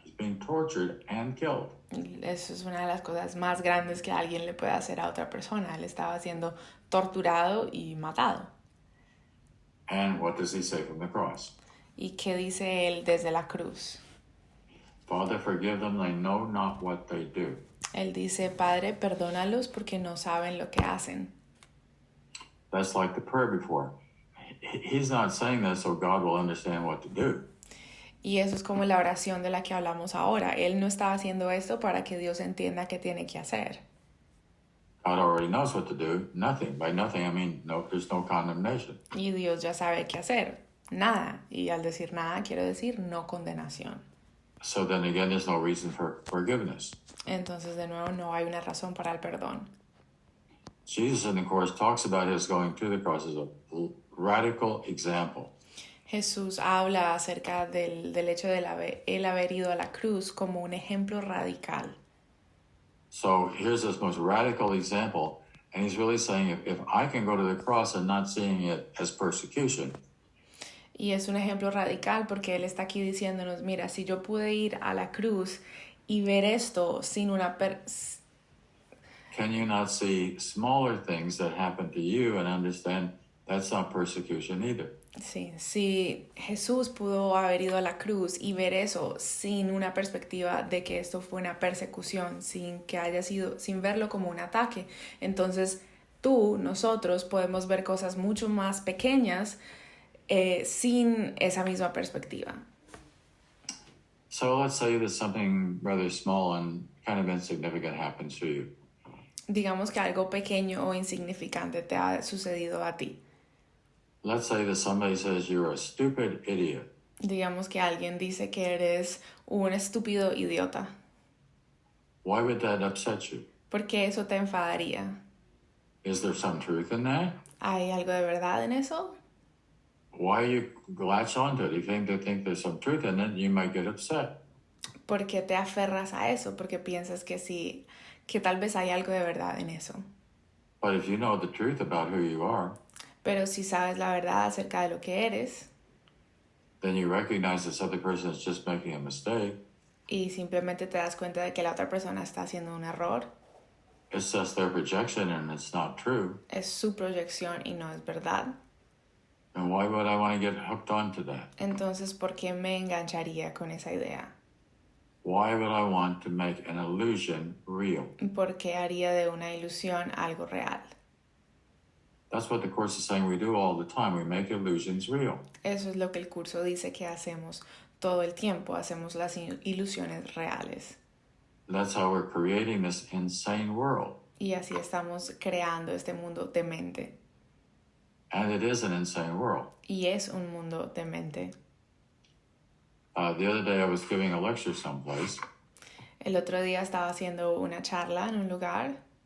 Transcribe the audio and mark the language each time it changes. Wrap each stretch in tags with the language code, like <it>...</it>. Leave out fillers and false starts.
<en>He's being tortured and killed.</en> <es>Eso es una de las cosas más grandes que alguien le puede hacer a otra persona. Él estaba siendo torturado y matado.</es> <en>And what does he say from the cross?</en> <es>¿Y qué dice él desde la cruz?</es> <en>Father, forgive them, they know not what they do.</en> <es>Él dice, Padre, perdónalos porque no saben lo que hacen.</es> <en>That's like the prayer before. He's not saying that so God will understand what to do.</en> <es>Y eso es como la oración de la que hablamos ahora. Él no está haciendo esto para que Dios entienda qué tiene que hacer.</es> <en>God already knows what to do. Nothing. By nothing, I mean no. There's no condemnation.</en> <es>Y Dios ya sabe qué hacer. Nada. Y al decir nada, quiero decir no condenación.</es> <en>So then again, there's no reason for forgiveness.</en> <es>Entonces, de nuevo, no hay una razón para el perdón.</es> <en>Jesus, in the Course, talks about his going to the cross as a radical example.</en> <es>Jesús habla acerca del hecho de él haber ido a la cruz como un ejemplo radical.</es> <en>So here's this most radical example, and he's really saying if I can go to the cross and not seeing it as persecution,</en> <es>Y es un ejemplo radical porque él está aquí diciéndonos, mira, si yo pude ir a la cruz y ver esto sin una...</es> <en>can you not see smaller things that happen to you and understand that's not persecution either?</en> <es>Sí, si Jesús pudo haber ido a la cruz y ver eso sin una perspectiva de que esto fue una persecución, sin que haya sido, sin verlo como un ataque, entonces nosotros podemos ver cosas mucho más pequeñas sin esa misma perspectiva.</es> <en>So let's say that something rather small and kind of insignificant happens to you.</en> <es>Digamos que algo pequeño o insignificante te ha sucedido a ti.</es> <en>Let's say that somebody says you're a stupid idiot.</en> <es>Digamos que alguien dice que eres un estúpido idiota.</es> <en>Why would that upset you?</en> <es>¿Por qué eso te enfadaría?</es> <en>Is there some truth in that?</en> <es>¿Hay algo de verdad en eso?</es> <en>Why you latch onto it? You think there's some truth in it, you might get upset.</en> <es>¿Por qué te aferras a eso? Porque piensas que sí, que tal vez hay algo de verdad en eso.</es> <en>But if you know the truth about who you are,</en> <es>Pero si sabes la verdad acerca de lo que eres</es> <en>then you recognize this other person is just making a mistake.</en> <es>y simplemente te das cuenta de que la otra persona está haciendo un error,</es> <en>It's just their projection and it's not true.</en> <es>es su proyección y no es verdad.</es> <en>And why would I want to get hooked onto that?</en> <es>Entonces, ¿por qué me engancharía con esa idea?</es> <en>Why would I want to make an illusion real?</en> <es>¿Por qué haría de una ilusión algo real?</es> <en>That's what the Course is saying we do all the time. We make illusions real.</en> <es>Eso es lo que el curso dice que hacemos todo el tiempo, hacemos las ilusiones reales.</es> <en>That's how we're creating this insane world.</en> <es>Y así estamos creando este mundo demente.</es> <en>And it is an insane world.</en> <es>Y es un mundo demente.</es> <en>The other day I was giving a lecture someplace,</en> <es>El otro día estaba haciendo una charla en un lugar</es>